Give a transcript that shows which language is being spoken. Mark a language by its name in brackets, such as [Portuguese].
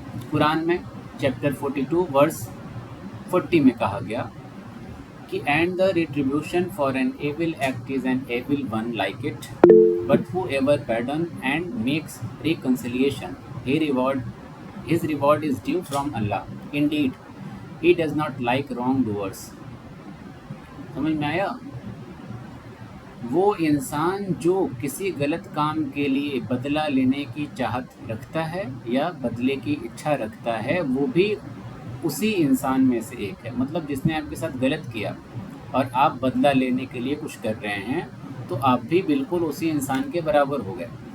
[Hindi] कुरान में chapter 42 verse 40 में कहा गया कि [English] And the retribution for an evil act is an evil one like it, but whoever pardon and makes reconciliation, his reward is due from Allah. Indeed, he does not like wrongdoers. [Hindi] समझ में आया? वो इंसान जो किसी गलत काम के लिए बदला लेने की चाहत रखता है या बदले की इच्छा रखता है, वो भी उसी इंसान में से एक है। मतलब जिसने आपके साथ गलत किया और आप बदला लेने के लिए कुछ कर रहे हैं, तो आप भी बिल्कुल उसी इंसान के बराबर हो गए।